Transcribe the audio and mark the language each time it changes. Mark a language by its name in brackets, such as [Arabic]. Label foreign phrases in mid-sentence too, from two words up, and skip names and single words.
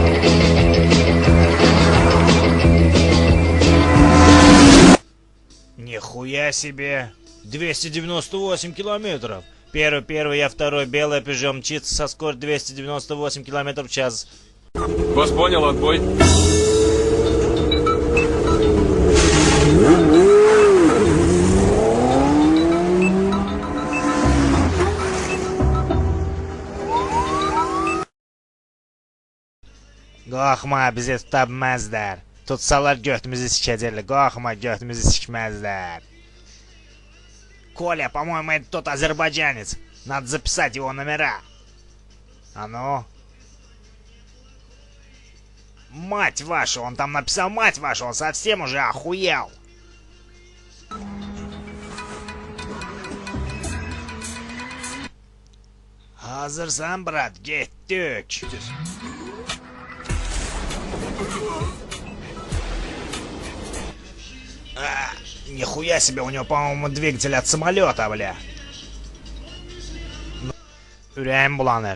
[Russian] Нихуя себе! 298 километров! Первый, я второй, белая Peugeot мчится со скоростью 298 километров в час. Вас понял, отбой. [Azerbaijani] Qalxma, bizi tutabməzlər. Tutsalar götümüzü sikəcəklər. Qalxma, götümüzü sikməzlər. [Russian] Коля, по-моему, это тот азербайджанец. Надо записать его номера. А ну. Мать вашу, он там написал мать вашу, он совсем уже охуел. [Azerbaijani] Hazırsan, брат, getdik. [Russian] Нихуя себе, у него, по-моему, двигатель от самолета, бля. [Azerbaijani] Ürəyim bulanır.